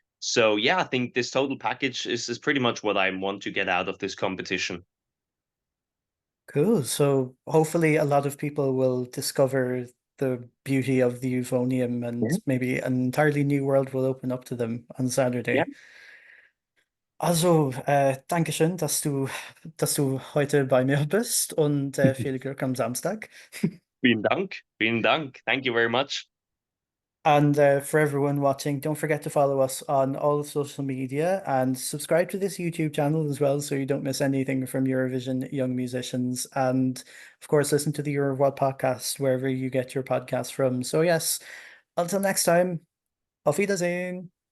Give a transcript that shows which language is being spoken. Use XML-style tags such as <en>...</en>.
<en>So yeah, I think this total package is pretty much what I want to get out of this competition. Cool. So hopefully a lot of people will discover the beauty of the euphonium and Yeah. maybe an entirely new world will open up to them on</en> <de>Ja,</de> <en>Saturday.</en> <de>Also, Dankeschön, dass du heute bei mir bist und viel Glück am Samstag. vielen Dank. Vielen Dank.</de> <en>Thank you very much. And for everyone watching, don't forget to follow us on all of social media and subscribe to this YouTube channel as well so you don't miss anything from Eurovision Young Musicians. And of course, listen to the Eurovoix podcast wherever you get your podcasts from. So, yes, until next time,</en> <de>auf Wiedersehen.</de>